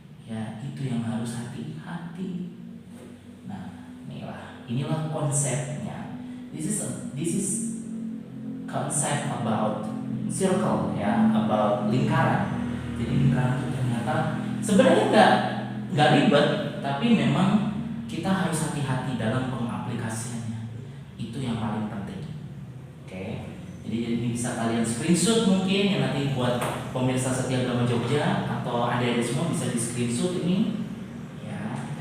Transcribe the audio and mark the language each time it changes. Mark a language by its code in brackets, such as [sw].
[id] Ya, itu yang harus hati-hati. Nah, inilah konsepnya. [en] This is concept about circle, [id] ya, [en] about [id] lingkaran. Jadi lingkaran itu ternyata sebenarnya nggak ribet, tapi memang kita harus hati-hati dalam pengaplikasiannya. Itu yang paling penting. Oke. Jadi ini bisa kalian screenshot mungkin, yang nanti buat pemirsa Setia Agama Jogja atau adik-adik semua bisa di screenshot ini. Ya.